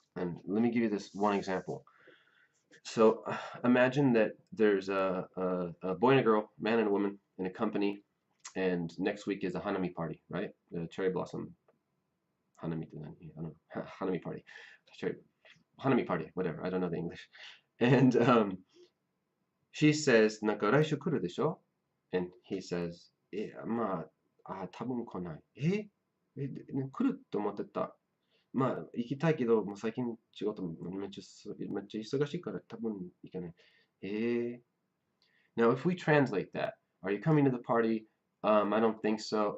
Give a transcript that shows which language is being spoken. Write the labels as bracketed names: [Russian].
[English] And let me give you this one example. So imagine that there's a boy and a girl, man and a woman in a company, and next week is a Hanami party, right? The cherry blossom Hanami, I don't know, Hanami party. Cherry, Hanami party, whatever, I don't know the English. And she says, [Japanese] なんか来週来るでしょ? [English] And he says, [Japanese] まあ、多分来ない。来ると思ってた。まあ、行きたいけど、もう最近仕事めっちゃ忙しいから多分行かない。 [English] Now, if we translate that, are you coming to the party? I don't think so.